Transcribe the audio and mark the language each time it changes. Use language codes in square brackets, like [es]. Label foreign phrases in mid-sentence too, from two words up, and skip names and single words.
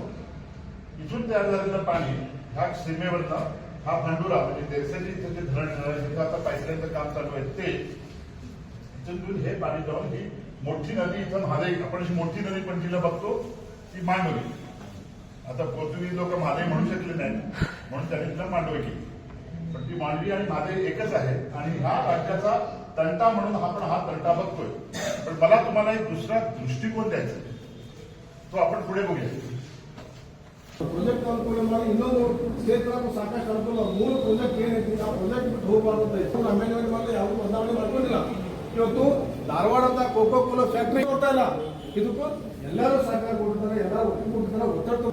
[mr] इथून तयार झालेलं पाणी ह्या सीमेवरनं हा भांडुरा म्हणजे देरसेची इथं जे धरण जिथं आता पाईपलाईनचं काम चालू आहे ते इथून हे पाणी जाऊन ही मोठी नदी इथं महादेव, आपण अशी मोठी नदी पण जिला बघतो ती मांडोली. आता पोर्तुगीज लोक महादेव म्हणू शकले नाही म्हणून त्यांनी तिला मांडवी केली. पण ती मांडवी आणि महादेव एकच आहे आणि ह्या राज्याचा तंटा म्हणून आपण हा तंटा बघतोय. पण मला तुम्हाला एक दुसरा दृष्टिकोन द्यायचा आहे, तो आपण पुढे बघूया. [kn] ಪ್ರಾಜೆಕ್ಟ್ ಅನುಕೂಲ ಮಾಡಿ ಇನ್ನೊಂದು ಕ್ಷೇತ್ರಕ್ಕೂ ಸಾಕಷ್ಟು ಅನುಕೂಲ. ಮೂಲ ಪ್ರಾಜೆಕ್ಟ್ ಏನೈತಿ ಆ ಪ್ರಾಜೆಕ್ಟ್ ಬಿಟ್ಟು ಹೋಗಬಾರ್ದು. ಅಮೆಂಡ್ಮೆಂಟ್ ಮಾಡಲಿ ಯಾವುದು ಬದಲಾವಣೆ ಮಾಡ್ಕೊಂಡಿಲ್ಲ. ಇವತ್ತು ಧಾರವಾಡ ಅಂತ ಕೋಕೋ ಕೋಲಾ ಫ್ಯಾಕ್ಟರಿ ಕೊಡ್ತಾ ಇಲ್ಲ, ಇದಕ್ಕೂ ಎಲ್ಲರೂ ಸಹಕಾರ ಕೊಡ್ತಾರೆ, ಎಲ್ಲರೂ ಒಪ್ಪಿಕೊಡ್ತಾರೆ, ಒತ್ತಡ.